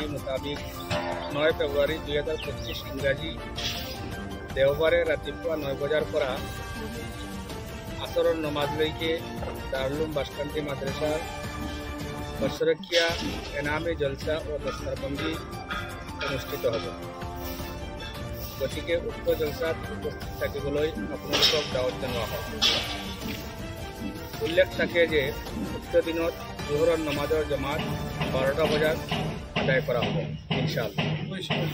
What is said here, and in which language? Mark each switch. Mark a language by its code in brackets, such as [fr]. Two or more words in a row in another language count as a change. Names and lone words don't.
[as] মোতাবিক 9 ফেব্রুয়ারি 2025 ইংরাজি দেওবারে রাতিপুৱা 9 বজাৰ পৰা আসৰৰ নমাজ লৈকে দাৰুল বাসকান্দি মাদ্রাসার বছরকিয়া এনামে জলসা ও দস্তারবন্দি অনুষ্ঠিত হবে। গতিকে উক্ত জলসাত উপস্থিত থাকিবলৈ আপোনালোকক দাওয়াত জনোৱা হয়। উল্লেখ থাকে যে উক্ত দিনত জোহৰৰ নমাজৰ জমাত 12টা বজাত আদায় কৰা হ'ব [ar] إن شاء الله.